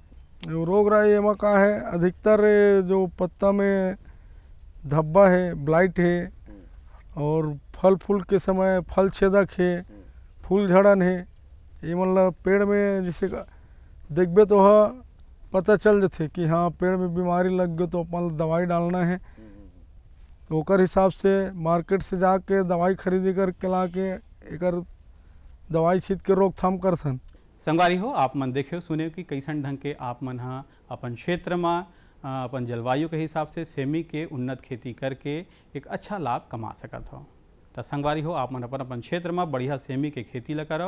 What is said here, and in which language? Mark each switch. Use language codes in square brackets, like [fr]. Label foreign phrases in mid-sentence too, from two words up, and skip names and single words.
[hne] रोग राई एमा का है, अधिकतर जो पत्ता में धब्बा है, ब्लाइट है, और फल फूल के समय फल छेदक है, फूल झड़न है। ये मतलब पेड़ में जैसे देखबे तो पता चल जाते कि हाँ पेड़ में बीमारी लग गई तो अपन दवाई डालना है। तो ओकर हिसाब से मार्केट से जाके दवाई खरीदी करके ला के एकर दवाई छीट के रोकथाम करथन। संगवारी हो, आप मन देखे सुने कि कैसन ढंग के आप मन हा अपन क्षेत्र में अपन जलवायु के हिसाब से सेमी के उन्नत खेती करके एक अच्छा लाभ कमा सकत हो। तो संगवारी हो, आप मन अपन अपन क्षेत्र में बढ़िया सेमी के खेती ला करो।